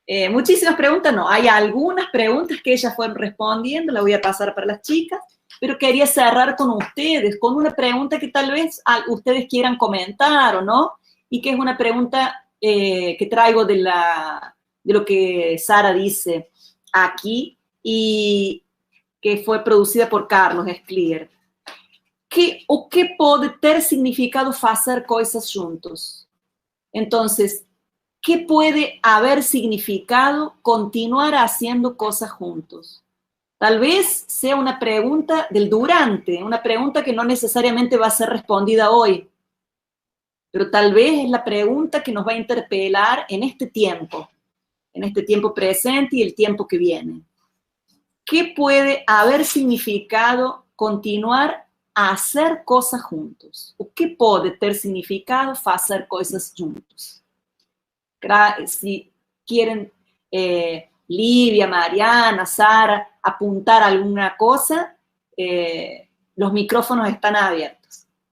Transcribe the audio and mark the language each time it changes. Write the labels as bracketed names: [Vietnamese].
[Spanish] Muchísimas preguntas, no, hay algunas preguntas que ellas fueron respondiendo, la voy a pasar para las chicas, pero quería cerrar con ustedes, con una pregunta que tal vez ustedes quieran comentar o no, y que es una pregunta que traigo de lo que Sara dice aquí, y que fue producida por Carlos Esclier. [Portuguese] O que pode ter significado fazer coisas juntos? [Spanish] Entonces, ¿qué puede haber significado continuar haciendo cosas juntos? Tal vez sea una pregunta del durante, una pregunta que no necesariamente va a ser respondida hoy, pero tal vez es la pregunta que nos va a interpelar en este tiempo presente y el tiempo que viene. ¿Qué puede haber significado continuar a hacer cosas juntos? [Portuguese] O que pode ter significado fazer coisas juntos? [Spanish] Si quieren, Livia, Mariana, Sara, apuntar alguna cosa, los micrófonos están abiertos.